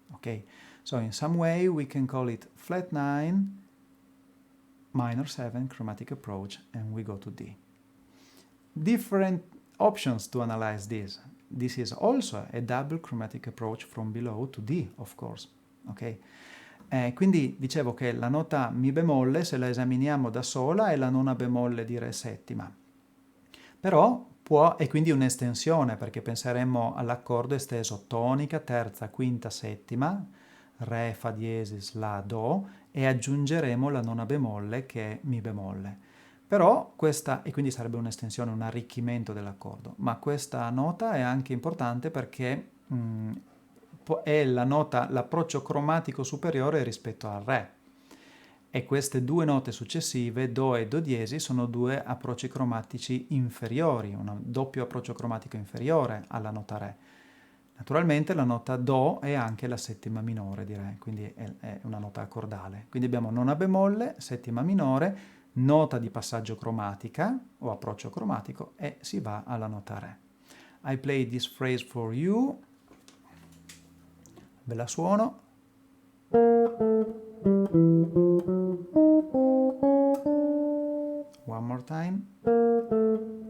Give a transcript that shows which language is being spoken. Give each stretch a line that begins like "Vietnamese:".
English: Okay, so in some way we can call it flat 9, minor 7 chromatic approach, and we go to D. Different options to analyze this. This is also a double chromatic approach from below to D, of course. Ok?
Italian: Quindi dicevo che la nota Mi bemolle, se la esaminiamo da sola, è la nona bemolle di Re settima. Però è quindi un'estensione, perché penseremmo all'accordo esteso tonica, terza, quinta, settima, Re, Fa diesis, La, Do, e aggiungeremo la nona bemolle che è Mi bemolle. Però questa, e quindi sarebbe un'estensione, un arricchimento dell'accordo, ma questa nota è anche importante perché è la nota, l'approccio cromatico superiore rispetto al Re. E queste due note successive, Do e Do diesis, sono due approcci cromatici inferiori, un doppio approccio cromatico inferiore alla nota Re. Naturalmente la nota Do è anche la settima minore di Re, quindi è una nota accordale. Quindi abbiamo nona bemolle, settima minore, nota di passaggio cromatica o approccio cromatico, e si va alla nota Re.
English: I play this phrase for you.
Italian: Ve la suono.
English: One more time.